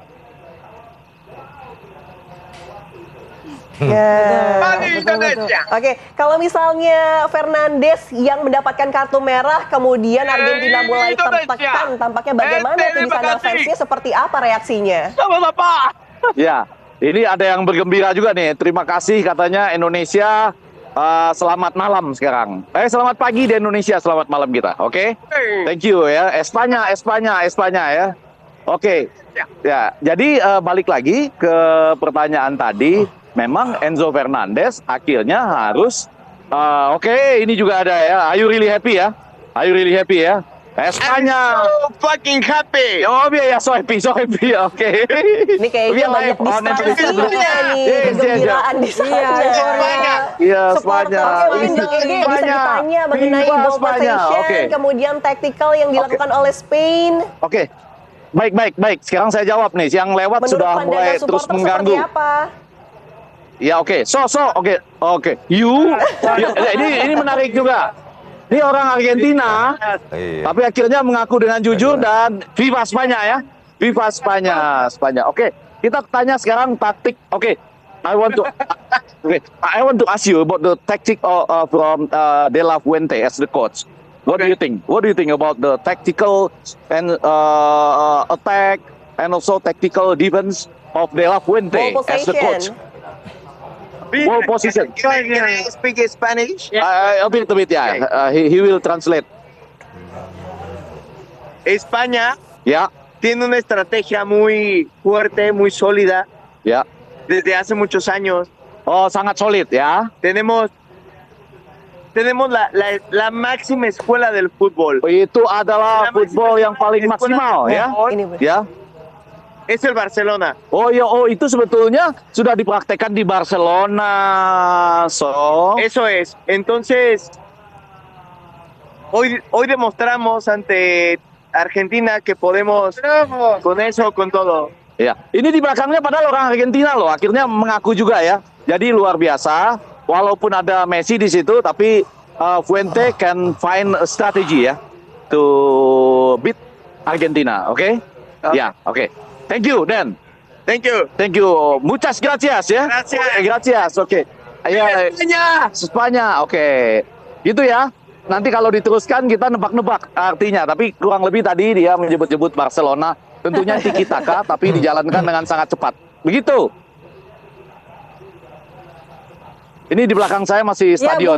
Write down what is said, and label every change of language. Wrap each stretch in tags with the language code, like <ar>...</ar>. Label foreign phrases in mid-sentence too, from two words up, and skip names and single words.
<id>Oke, kalau misalnya Fernandes yang mendapatkan kartu merah, kemudian Argentina mulai tertekan, tampaknya bagaimana itu di sana fansnya seperti apa reaksinya? Ya, ini ada yang bergembira juga nih. Terima kasih katanya Indonesia. Selamat malam sekarang. Selamat pagi di Indonesia, selamat malam kita. Oke?</id> <en>Thank you</en> <id>ya. Espanya ya. Oke. Ya, jadi balik lagi ke pertanyaan tadi. Memang Enzo Fernandez akhirnya harus ini juga ada ya.</id> <en>Are you really happy ya? Espanya. So fucking happy. Oh iya, so happy.</en> <id>Oke. Ini kayaknya banyak distraksi nih, kegembiraan di sana. Iya, Espanya. Mungkin Bang Egy bisa ditanya mengenai</id> <en>ball possession,</en> <id>kemudian tactical yang dilakukan oleh Spain. Oke. Baik. Sekarang saya jawab nih. Yang lewat Menurut sudah mulai terus mengganggu. Seperti apa? Ya oke. Oke. Ini menarik juga.</id> <es>Ini orang Argentina, tapi akhirnya mengaku dengan jujur dan Viva Spanya ya. Viva Spanya.</es> <id>Oke, kita tanya sekarang taktik. Oke.</id> <en>I want to ask you about the tactic from De La Fuente as the coach. What do you think? What do you think about the tactical and attack and also tactical defense of De La Fuente as the coach? Ball position. Can I speak Spanish? A bit, yeah. He will translate.</en> <es>España</es> <id>Ya.</id> <es>tiene una estrategia muy fuerte, muy sólida.</es> <id>Ya.</id> <es>Desde hace muchos años.</es> <id>Oh, sangat solid ya.</id> <es>Tenemos la máxima escuela del fútbol.</es> <id>Itu adalah football yang paling maksimal ya. Ya.</id> <es>Es el Barcelona.</es> <id>Oh itu sebetulnya sudah dipraktekkan di Barcelona.</id> <es>Eso es. Entonces, hoy demostramos ante Argentina que podemos con eso, con todo.</es> <id>Ya, ini di belakangnya padahal orang Argentina loh. Akhirnya mengaku juga ya. Jadi luar biasa. Walaupun ada Messi di situ, tapi Fuente</id> <en>can find a strategy</en> <id>ya</id> <en>to beat Argentina.</en> <id>Oke? Ya, oke.</id> <en>Thank you, Dan. Thank you.</en> <es>Muchas gracias ya. Gracias.</es> <id>Oke. Ya, Spanya. Oke. Gitu ya. Nanti kalau diteruskan kita nebak-nebak artinya. Tapi kurang lebih tadi dia menyebut-nyebut Barcelona. Tentunya tiki taka, tapi dijalankan dengan sangat cepat. Begitu. Ini di belakang saya masih stadion</id>